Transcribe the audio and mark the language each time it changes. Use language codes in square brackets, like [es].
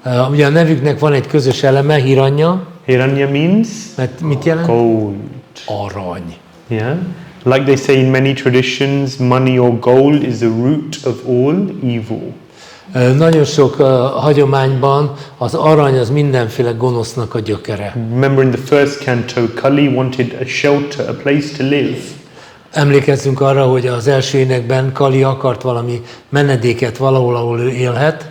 [hu] Ugye a nevüknek van egy közös eleme, Hiranya. [en] Hiranya means? [hu] Mert mit jelent? [en] Gold. [hu] Arany. [en] Yeah. Like they say in many traditions, money or gold is the root of all evil. [hu] Nagyon sok hagyományban az arany az mindenféle gonosznak a gyökere. [en] Remember in the 1st canto, Kali wanted a shelter, a place to live. [hu] Emlékezzünk arra, hogy az első énekben Kali akart valami menedéket valahol, ahol ő élhet.